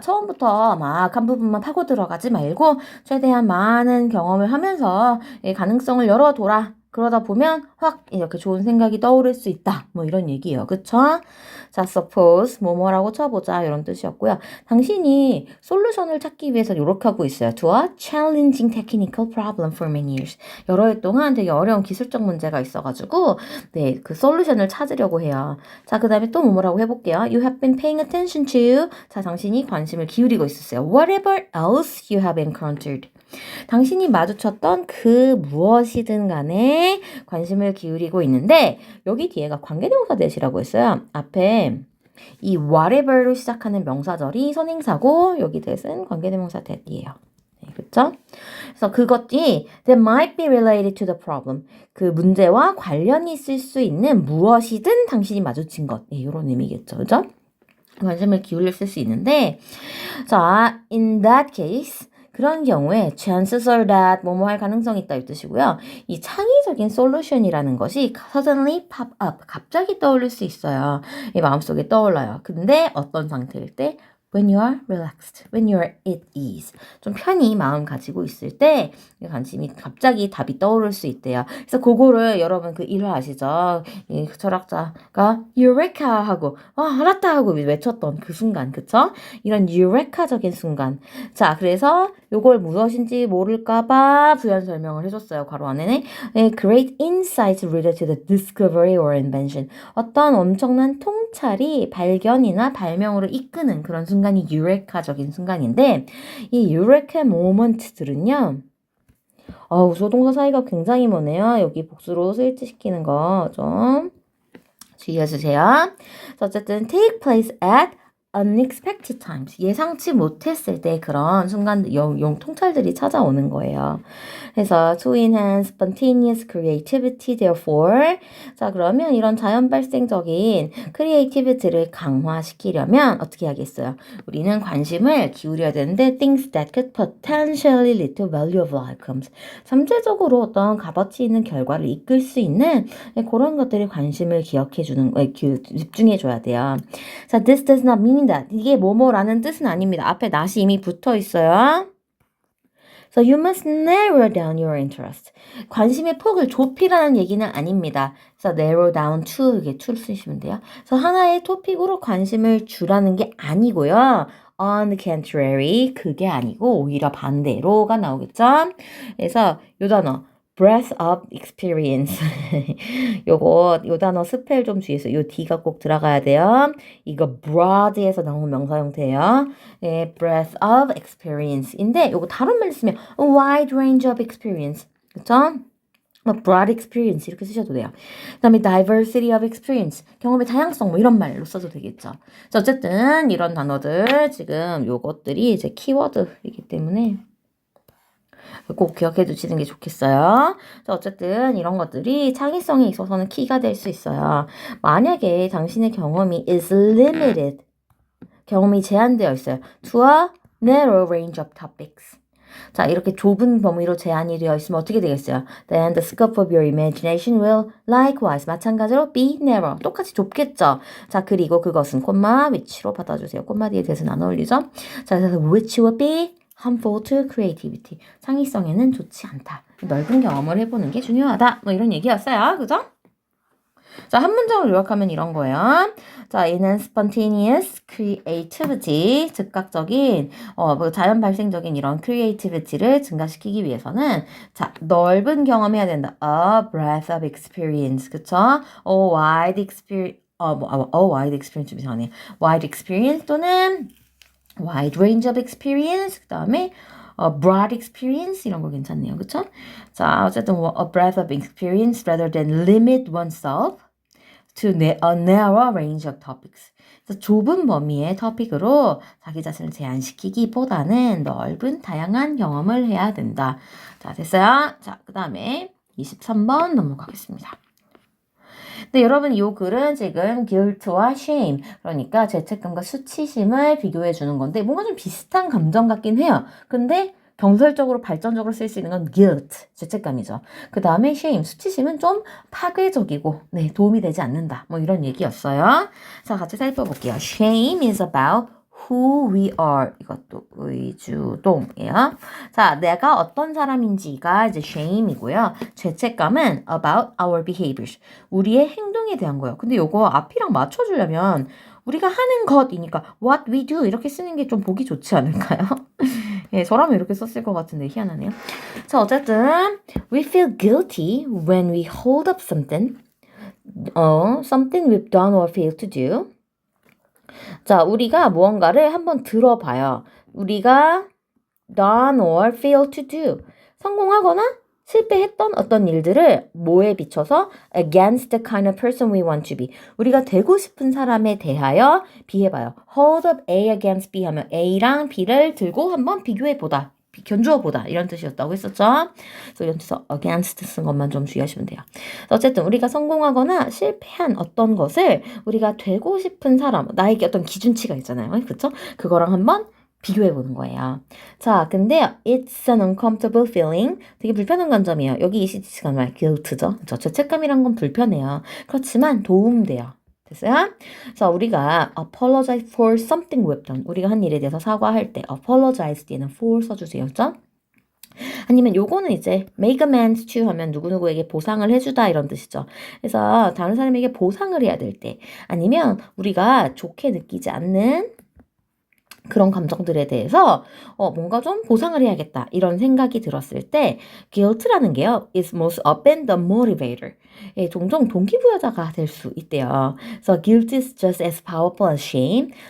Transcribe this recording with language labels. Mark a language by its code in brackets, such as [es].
[ko] 처음부터 막 한 부분만 파고 들어가지 말고 최대한 많은 경험을 하면서 가능성을 열어둬라. 그러다 보면 확 이렇게 좋은 생각이 떠오를 수 있다. 뭐 이런 얘기예요. 그쵸? 자, suppose 뭐뭐라고 쳐보자 이런 뜻이었고요. 당신이 솔루션을 찾기 위해서 노력하고 있어요. [en] To a challenging technical problem for many years. [ko] 여러 해 동안 되게 어려운 기술적 문제가 있어가지고 네, 그 솔루션을 찾으려고 해요. 자, 그 다음에 또 뭐뭐라고 해볼게요. [en] You have been paying attention to. [ko] 자, 당신이 관심을 기울이고 있었어요. [en] Whatever else you have encountered. [ko] 당신이 마주쳤던 그 무엇이든 간에 관심을 기울이고 있는데 여기 뒤에가 관계대명사 대시라고 했어요. 앞에 이 whatever로 시작하는 명사절이 선행사고 여기 대신 관계대명사 that이에요. 네, 그쵸? 그래서 그것이 [en] that might be related to the problem. [ko] 그 문제와 관련이 있을 수 있는 무엇이든 당신이 마주친 것. 네, 이런 의미겠죠. 그죠? 관심을 기울였을 수 있는데 자, [en] in that case [ko] 그런 경우에 [en] chances are that [ko] 뭐뭐 할 가능성이 있다 이 뜻이고요. 이 창의적인 솔루션이라는 것이 [en] suddenly pop up [ko] 갑자기 떠오를 수 있어요. 이 마음속에 떠올라요. 근데 어떤 상태일 때 [en] when you are relaxed, when you are at ease. [ko] 좀 편히 마음 가지고 있을 때 관심이 갑자기 답이 떠오를 수 있대요. 그래서 그거를 여러분 그 일화 아시죠? 이 철학자가 유레카 하고 알았다 하고 외쳤던 그 순간, 그쵸? 이런 유레카적인 순간. 자, 그래서 요걸 무엇인지 모를까봐 부연 설명을 해줬어요. 괄호 안에는 [en] great insights related to the discovery or invention. [ko] 어떤 엄청난 통찰이 발견이나 발명으로 이끄는 그런 순간이 유레카적인 순간인데 이 유레카 모먼트들은요. 우소동사 사이가 굉장히 머네요. 여기 복수로 스위치시키는 거 좀 주의해주세요. 어쨌든 [en] take place at unexpected times. [ko] 예상치 못했을 때 그런 순간 통찰들이 찾아오는 거예요. 그래서 [en] to enhance spontaneous creativity therefore [ko] 자 그러면 이런 자연 발생적인 크리에이티비티를 강화시키려면 어떻게 하겠어요? 우리는 관심을 기울여야 되는데 [en] things that could potentially lead to valuable outcomes. [ko] 잠재적으로 어떤 값어치 있는 결과를 이끌 수 있는 그런 것들에 관심을 집중해 줘야 돼요. 자, [en] this does not mean that [ko] 이게 뭐뭐라는 뜻은 아닙니다. 앞에 not이 이미 붙어 있어요. [en] So you must narrow down your interest. [ko] 관심의 폭을 좁히라는 얘기는 아닙니다. 그래서 [en] narrow down to [ko] 이게 to를 쓰시면 돼요. 그래서 하나의 토픽으로 관심을 주라는 게 아니고요. [en] On the contrary, [ko] 그게 아니고 오히려 반대로가 나오겠죠. 그래서 요 단어 [en] breadth of experience. [ko] 요 단어 스펠 좀 주의해서 요 D가 꼭 들어가야 돼요. 이거 broad에서 나온 명사 형태예요. [en] 네, breadth of experience인데 [ko] 요거 다른 말로 쓰면 [en] a wide range of experience. [ko] 그쵸? broad experience 이렇게 쓰셔도 돼요. 그 다음에 [en] diversity of experience, [ko] 경험의 다양성 뭐 이런 말로 써도 되겠죠. 자, 어쨌든 이런 단어들 지금 요것들이 이제 키워드이기 때문에 꼭 기억해 두시는 게 좋겠어요. 자, 어쨌든 이런 것들이 창의성에 있어서는 키가 될 수 있어요. 만약에 당신의 경험이 [en] is limited, [ko] 경험이 제한되어 있어요. [en] to a narrow range of topics. [ko] 자, 이렇게 좁은 범위로 제한이 되어 있으면 어떻게 되겠어요? [en] Then the scope of your imagination will likewise, [ko] 마찬가지로 [en] be narrow. [ko] 똑같이 좁겠죠? 자, 그리고 그것은 콤마 which로 받아주세요. 콤마 뒤에 대해서는 안 어울리죠? 자, 그래서 [en] which will be harmful to creativity. [ko] 창의성에는 좋지 않다. 넓은 경험을 해보는 게 중요하다. 뭐 이런 얘기였어요. 그죠? 자, 한 문장을 요약하면 이런 거예요. 자, 이는 [en] spontaneous creativity, [ko] 즉각적인, 자연 발생적인 이런 creativity를 증가시키기 위해서는, 자, 넓은 경험해야 된다. [en] A breadth of experience. [ko] 그쵸? [en] A wide experience, wide experience [ko] 좀 이상하네. [en] wide experience 또는 wide range of experience. 그 다음에 broad experience [ko] 이런 거 괜찮네요. 그쵸? 자, 어쨌든 [en] a breadth of experience rather than limit oneself to a narrow range of topics. [ko] 그래서 좁은 범위의 토픽으로 자기 자신을 제한시키기보다는 넓은 다양한 경험을 해야 된다. 자, 됐어요? 자, 그 다음에 23번 넘어가겠습니다. 근데 여러분 이 글은 지금 guilt와 shame, 그러니까 죄책감과 수치심을 비교해 주는 건데 뭔가 좀 비슷한 감정 같긴 해요. 근데 경설적으로 발전적으로 쓸 수 있는 건 guilt, 죄책감이죠. 그 다음에 shame, 수치심은 좀 파괴적이고 도움이 되지 않는다. 뭐 이런 얘기였어요. 자, 같이 살펴볼게요. [en] Shame is about who we are. [ko] 이것도 의주동이에요. 자, 내가 어떤 사람인지가 이제 shame이고요. 죄책감은 [en] about our behaviors. [ko] 우리의 행동에 대한 거예요. 근데 요거 앞이랑 맞춰주려면 우리가 하는 것이니까 [en] what we do [ko] 이렇게 쓰는 게 좀 보기 좋지 않을까요? 예, 저라면 이렇게 썼을 것 같은데 희한하네요. 자, 어쨌든 [en] we feel guilty when we hold up something. something we've done or failed to do. [ko] 자, 우리가 무언가를 한번 들어봐요. 우리가 [en] done or failed to do. [ko] 성공하거나 실패했던 어떤 일들을 뭐에 비춰서 [en] against the kind of person we want to be. [ko] 우리가 되고 싶은 사람에 대하여 비해봐요. [en] hold up A against B [ko] 하면 A랑 B를 들고 한번 비교해보다. 견주어 보다 이런 뜻이었다고 했었죠. 그래서 여기서 against 쓴 것만 좀 주의하시면 돼요. 어쨌든 우리가 성공하거나 실패한 어떤 것을 우리가 되고 싶은 사람, 나에게 어떤 기준치가 있잖아요. 그렇죠? 그거랑 한번 비교해 보는 거예요. 자, 근데 [en] it's an uncomfortable feeling. [ko] 되게 불편한 감정이에요. 여기 ECTC가 말 guilt죠. 저 죄책감이란 건 불편해요. 그렇지만 도움돼요. 됐어요? 그래서 우리가 [en] apologize for something we've done. [ko] 우리가 한 일에 대해서 사과할 때 apologize 뒤에는 for 써주세요. 그렇죠? 아니면 요거는 이제 [en] make amends to [ko] 하면 누구누구에게 보상을 해주다 이런 뜻이죠. 그래서 다른 사람에게 보상을 해야 될 때 아니면 우리가 좋게 느끼지 않는 그런 감정들에 대해서 뭔가 좀 보상을 해야겠다 이런 생각이 들었을 때 guilt라는 게요 [en] is most often the motivator. [ko] 예, 종종 동기부여자가 될 수 있대요. [en] 그래서 guilt is just as powerful as shame.